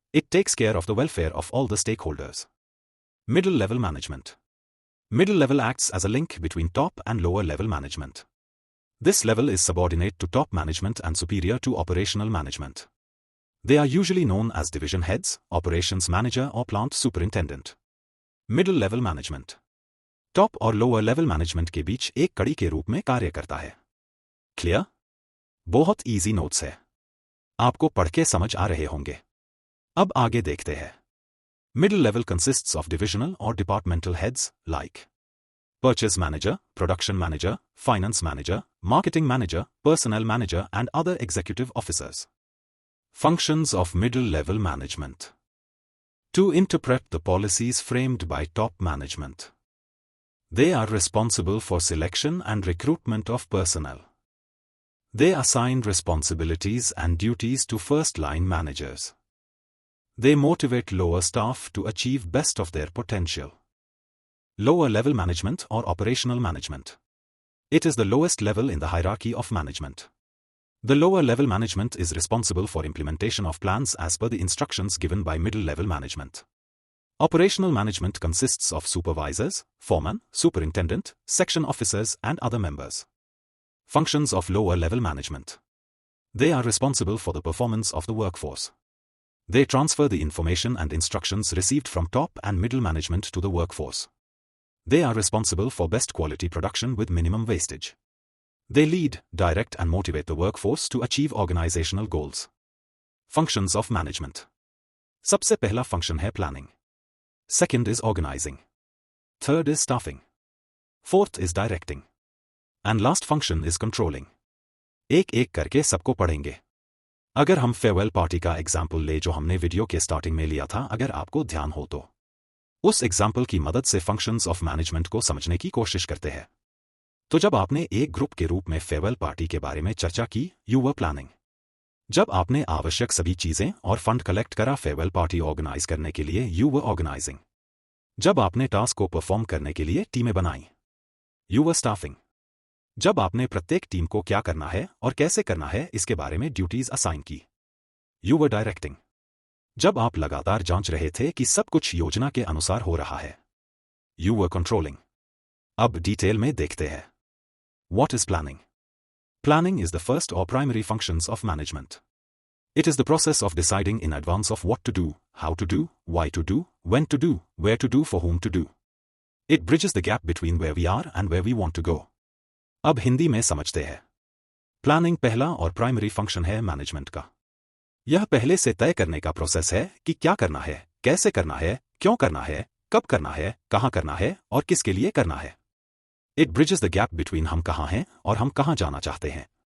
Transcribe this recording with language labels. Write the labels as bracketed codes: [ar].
[en] It takes care of the welfare of all the stakeholders. Middle level management. Middle level acts as a link between top and lower level management. This level is subordinate to top management and superior to operational management. They are usually known as division heads, operations manager or plant superintendent. Middle level management. [hi] Top और lower level management के बीच एक कड़ी के रूप में कार्य करता है। क्लियर? बहुत इजी नोट्स है, आपको पढ़ के समझ आ रहे होंगे। अब आगे देखते हैं। [en] Middle level consists of divisional और departmental heads like purchase manager, production manager, finance manager, marketing manager, personnel manager and other executive officers. Functions of middle level management. To interpret the policies framed by top management. They are responsible for selection and recruitment of personnel. They assign responsibilities and duties to first-line managers. They motivate lower staff to achieve best of their potential. Lower-level management or operational management. It is the lowest level in the hierarchy of management. The lower-level management is responsible for implementation of plans as per the instructions given by middle-level management. Operational management consists of supervisors, foreman, superintendent, section officers and other members. Functions of lower-level management. They are responsible for the performance of the workforce. They transfer the information and instructions received from top and middle management to the workforce. They are responsible for best quality production with minimum wastage. They lead, direct and motivate the workforce to achieve organizational goals. Functions of management. [hi] सबसे पहला function है planning. [en] Second is organizing. Third is staffing. Fourth is directing. And last function is controlling. [hi] एक एक करके सबको पढ़ेंगे. अगर हम फेयरवेल पार्टी का एग्जाम्पल ले जो हमने वीडियो के स्टार्टिंग में लिया था, अगर आपको ध्यान हो तो उस एग्जाम्पल की मदद से फंक्शंस ऑफ मैनेजमेंट को समझने की कोशिश करते हैं. तो जब आपने एक ग्रुप के रूप में फेयरवेल पार्टी के बारे में चर्चा की, [en] You were planning. [hi] जब आपने आवश्यक सभी चीजें और फंड कलेक्ट करा फेयरवेल पार्टी ऑर्गेनाइज करने के लिए, [en] You were organising. [hi] जब आपने टास्क को परफॉर्म करने के लिए टीमें बनाई, [en] You were staffing. [hi] जब आपने प्रत्येक टीम को क्या करना है और कैसे करना है इसके बारे में ड्यूटीज असाइन की, [en] You were directing. [hi] जब आप लगातार जांच रहे थे कि सब कुछ योजना के अनुसार हो रहा है, [en] You were controlling. [hi] अब डिटेल में देखते हैं. [en] What is planning? Planning is the first or primary functions of management. It is the process of deciding in advance of what to do, how to do, why to do, when to do, where to do, for whom to do. It bridges the gap between where we are and where we want to go. [hi] अब हिंदी में समझते हैं. Planning पहला और primary function है management का। यह पहले से तय करने का प्रोसेस है कि क्या करना है, कैसे करना है, क्यों करना है, कब करना है, कहां करना है और किसके लिए करना है। [en] it bridges the gap between [hi] हम कहां हैं और हम कहां जाना चाहते हैं।